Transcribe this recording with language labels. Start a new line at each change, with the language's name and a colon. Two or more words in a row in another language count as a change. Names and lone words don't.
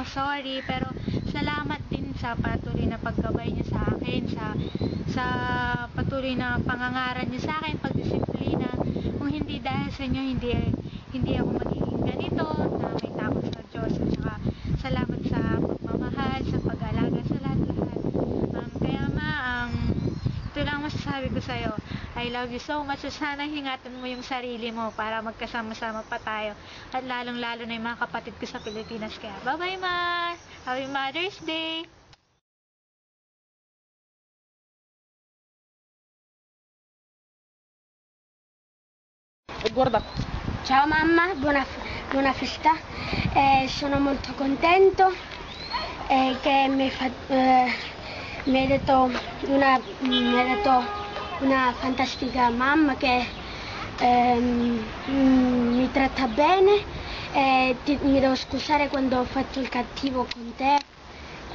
Filipino: Sorry, pero salamat din sa patuloy na paggabay niyo sa akin, sa patuloy na pangangaral niyo sa akin, pagdisiplina. Kung hindi dahil sa inyo, hindi ako magiging ganito, na may takot sa Diyos. At saka salamat sa pagmamahal, sa pag-alaga, sa lahat. Kaya ito lang masasabi ko sa'yo.
English: I love you so much.
Filipino: Sana hingatan mo yung sarili mo para magkasama-sama pa tayo. At lalong-lalo na yung mga kapatid ko sa Pilipinas.
English: Kaya bye-bye, Ma! Happy Mother's Day!
Italian: Guarda. Ciao mamma, buona festa. Sono molto contento che mi hai dato una fantastica mamma che mi tratta bene mi devo scusare quando ho fatto il cattivo con te.